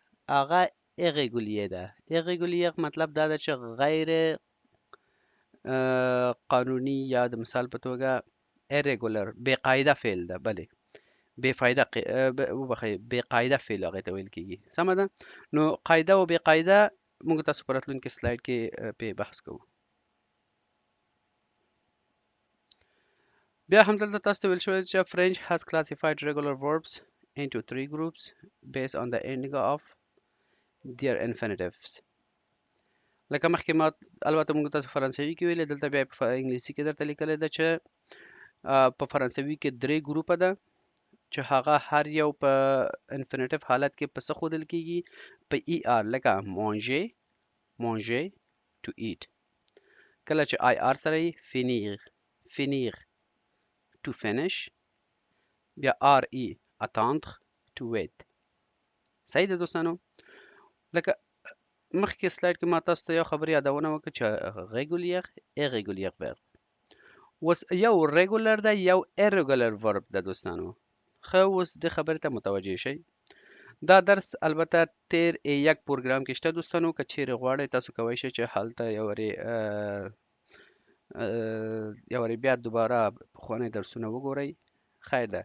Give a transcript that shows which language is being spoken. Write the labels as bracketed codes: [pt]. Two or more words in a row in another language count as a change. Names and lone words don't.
[ps] هغه irrégulier ده. irrégulier مطلب دا ده چې غیر قانوني، یا د مثال په توګه irregular بې قاعده فعل ده. بلې بې فایده وبخښئ بې قاعده فعل هغې ته ویل کېږي. سمه ده. نو قاعده او بې قاعده موږ تاسو په راتلونکي سلایډ کې پې بحث کوو. بیا همدلته تاسو ته ویل شوی چې [en] French has classified regular verbs into three groups based on the ending of their infinitives. [ps] لکه مخکې ما البته موږ تاسو فرانسوي کې ویلې، دلته بیا په انګلیسي کې درته لیکلی ده چې په فرانسوي کې درې ګروپه ده. چې هغه هر یو په انفینیټیو حالت کې په څه ښودل کیږي؟ په ای آر، لکه [fr] manger manger [en] to eat. [ps] کله چې آی آر سره یې [fr] finir finir [en] to finish. [ps] بیا آر ای attendre [en] to wait. [ps] صحیح ده دوستانو؟ لکه مخکې سلاید کې ما تاسو ته یو خبره یادونه وکړه چې [en] regular irregular verb. [ps] اوس یو ریګولر ده یو [en] irregular verb [ps] ده دوستانو. ښه اوس دې خبرې ته متوجه شئ. دا درس البته تیر یک پروګرام کې شته دوستانو، که چیرې غواړئ تاسو کولی شئ چې هلته یو وارې بیا دوباره پخواني درسونه وګورئ. خیر ده.